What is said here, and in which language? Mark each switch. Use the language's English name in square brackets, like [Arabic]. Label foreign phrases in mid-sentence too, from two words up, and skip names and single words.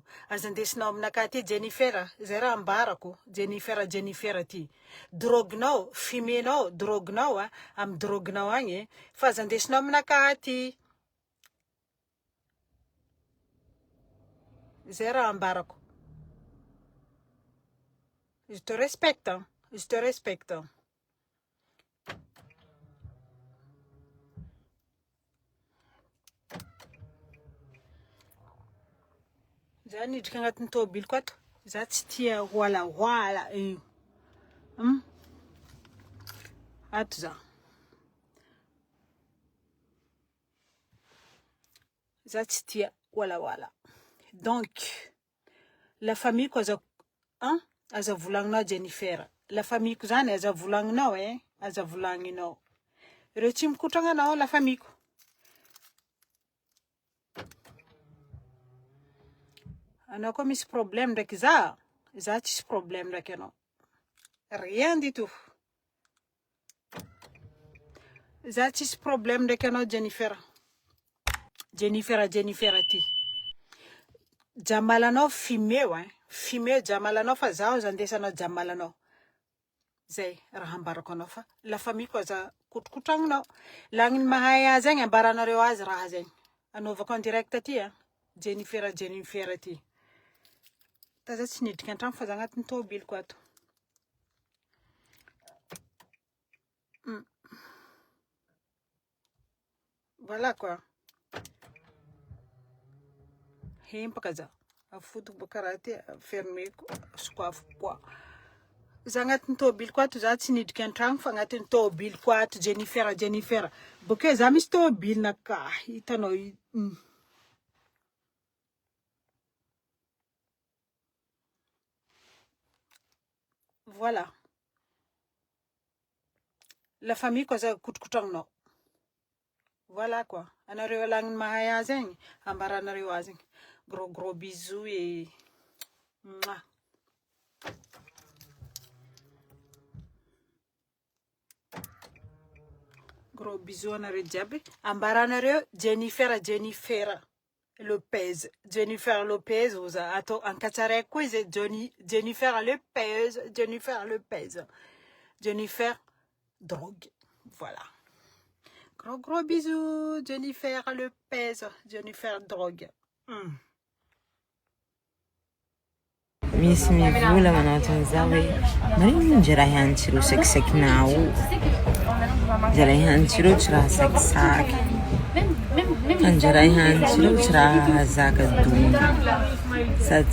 [Malagasy] Aza andesinao aminaka ty Jennifer, zay raha ambarako, Jennifer ty. Droginao, fumenao, droginao amy droginao agny, fa aza andesinao aminaka ty. Zay raha ambarako. [French] Je te respecte, hein. Je te respecte. [Malagasy] Za nidrika agnatin'ny tôbiliko ato. Za tsy tia hoalahoala io. Ato za. Za tsy tia hoalahoala. Donc, [French] la famille [Malagasy] ko aza volagninao Jennifer. [French] La famille [Malagasy] ko zany aza volagninao aza volagninao. Ireo tsy mikotrana anao [French] la famille [Malagasy] ko. Anao koa misy problème ndraiky za tsisy problème ndraiky anao. [French] Rien du tout. [Malagasy] Za tsisy problème ndraiky anao Jennifer. Jennifer ty. Jamalanao fimeo Fimeo jamalanao fa zaho zandesanao jamalanao. Zay raha ambarako anao fa [French] la famille [Malagasy] ko aza kotrokotranginao. Lagniny mahay azy agny ambaranareo azy raha zegny. Anaovako [French] en direct [Malagasy] ty Jennifer ty. Taza tsy nidrika antragno fa za agnatin'ny tôbiliko ato. [French] Voilà quoi. [Malagasy] Hempaka za. Afotoko karaha ty fermeko sokafiko koa. Za agnatin'ny tôbiliko ato za tsy nidrika antragno fa agnatin'ny tôbiliko ato Jennifer. Bokeo za misy tôbilina ka hitanao Voilà. [French] La famille [Malagasy] ko aza kotrokotranginao. [French] Voilà quoi. [Malagasy] Anareo lagniny mahay azy agny ambaranareo azy agny. [French] Gros bisous et mouah. Gros bisous [Malagasy] anareo jiaby. Ambaranareo Jennifer Lopez. Jennifer Lopez oza ato ankatsaraiko koa izy Jennifer Lopez. [French] Jennifer drogue. Voilà. Gros bisous Jennifer Lopez. Jennifer drogue. [Malagasy] Misy mivola manatony za hoe marino nje raha ihanitsireo sakisakinao nje raha ihanitsireo tsy raha sakisaky fa nje raha ihanitsireo tsy raha zakadona sady